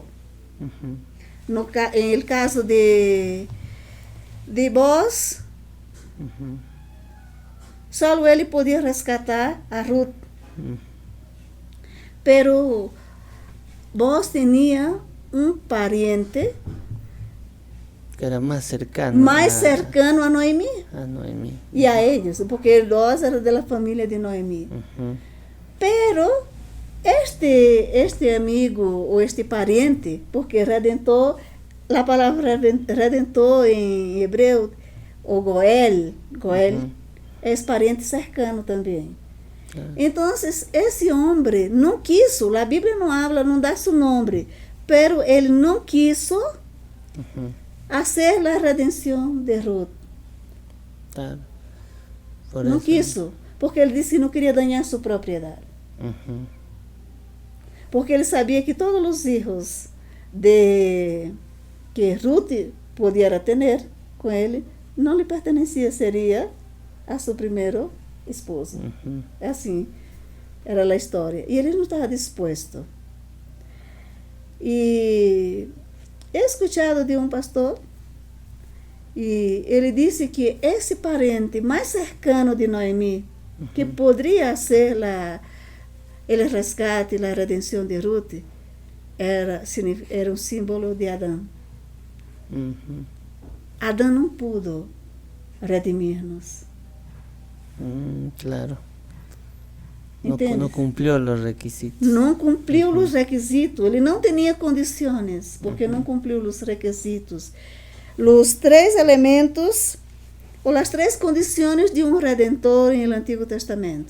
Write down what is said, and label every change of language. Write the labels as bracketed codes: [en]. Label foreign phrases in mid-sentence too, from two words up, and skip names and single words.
[pt] Em el caso de Boaz, só ele podia resgatar a Ruth. Pero Boaz tinha pariente que era mais cercano a Noemi. E a eles, porque Boaz era da família de Noemi. Pero este amigo ou este pariente, porque redentor, a palavra redentor em hebreu, o Goel, é pariente cercano também. Então, esse homem não quiso, a Bíblia não habla, não dá seu nome, pero ele não quiso fazer a redenção de Ruth. Não quiso, porque ele disse que não queria danhar sua propriedade. Porque ele sabia que todos os filhos que Ruth podia ter com ele não lhe pertencia, seria a seu primeiro esposo. Assim era a história. E ele não estava disposto. [es] E he escuchado de pastor, [pt] e ele disse que esse parente mais cercano de Noemi, que poderia ser [es] el rescate y la redención de Ruth era un símbolo de Adán. [pt] Adán não pudo redimir-nos. Claro. Não cumpriu os requisitos. Não cumpriu os requisitos. Ele não tinha condições, porque não cumpriu os requisitos. Os 3 elementos, ou as 3 condições de um redentor no Antigo Testamento.